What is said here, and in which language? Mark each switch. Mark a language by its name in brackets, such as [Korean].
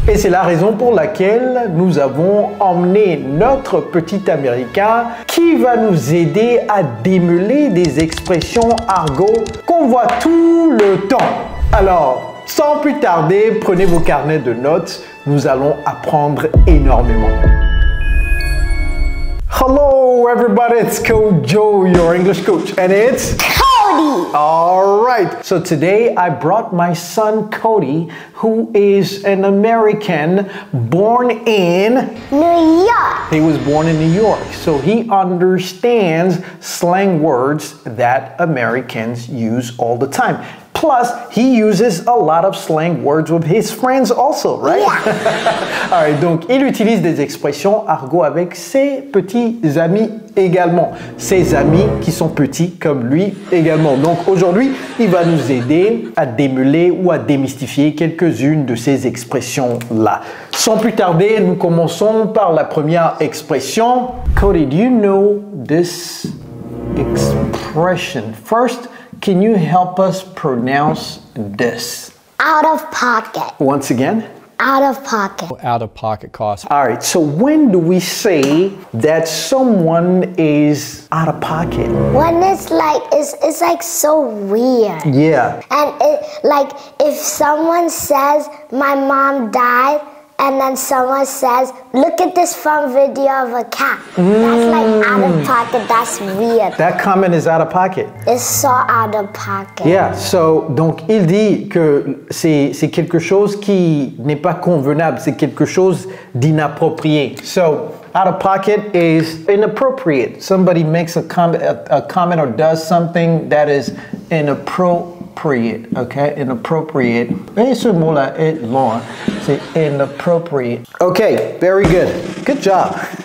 [French] Et c'est la raison pour laquelle nous avons emmené notre petit Américain qui va nous aider à démêler des expressions argot qu'on voit tout le temps. Alors, sans plus tarder, prenez vos carnets de notes, nous allons apprendre énormément. [English] Hello everybody, it's Coach Joe, your English coach, and it's Cody! Alright, so today I brought my son Cody, who is an American born in New York. He was born in New York, so he understands slang words that Americans use all the time. Plus, he uses a lot of slang words with his friends also, right? Yeah. [French] Alright, donc il utilise des expressions argot avec ses petits amis également. Ses amis qui sont petits comme lui également. Donc aujourd'hui, il va nous aider à démêler ou à démystifier quelques-unes de ces expressions-là. Sans plus tarder, nous commençons par la première expression. [English] Cody, do you know this expression? First, can you help us pronounce this? Out of pocket. Once again? Out of pocket. Out of pocket cost. All right, so when do we say that someone is out of pocket? When it's like so weird. Yeah. And like if someone says my mom died and then someone says, look at this fun video of a cat. That's like out of pocket, that's weird. That comment is out of pocket. It's so out of pocket. [French] Yeah, so, donc il dit que c'est quelque chose qui n'est pas convenable, c'est quelque chose d'inapproprié. [English] So, out of pocket is inappropriate. Somebody makes a comment or does something that is inappropriate, okay? [French] Inappropriate. Et ce mot-là est long, hein? C'est inappropriate. [English] Okay, very good. Good job.